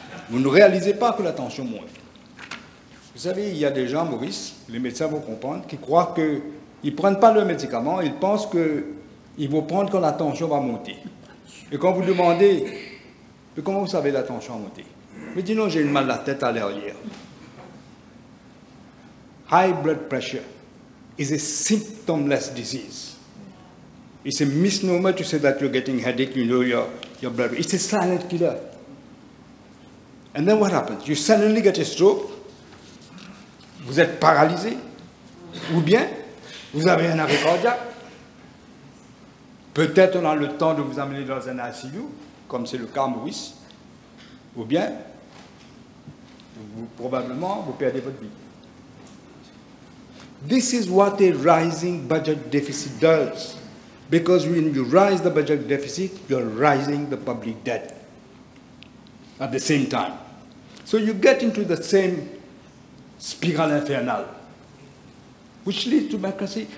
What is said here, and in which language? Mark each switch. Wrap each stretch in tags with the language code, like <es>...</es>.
<fr>Vous ne réalisez pas que la tension monte. Vous savez, il y a des gens, Maurice, les médecins vont comprendre, qui croient qu'ils ne prennent pas leurs médicaments, ils pensent qu'ils vont prendre quand la tension va monter. Et quand vous demandez, mais comment vous savez la tension va monter? Mais dis non, j'ai une mal à la tête à l'arrière.</fr> <en>High blood pressure is a symptomless disease. It's a misnomer to say that you're getting headache, you know your blood. It's a silent killer. And then what happens? You suddenly get a stroke,</en> <fr>vous êtes paralysé, ou bien vous avez un arrêt cardiaque. Peut-être on a le temps de vous amener dans un ICU, comme c'est le cas à Maurice, ou bien probablement vous perdez votre vie.</fr> <en>This is what a rising budget deficit does. Because when you rise the budget deficit, you're rising the public debt at the same time. So you get into the same spiral infernal, which leads to bankruptcy.</en>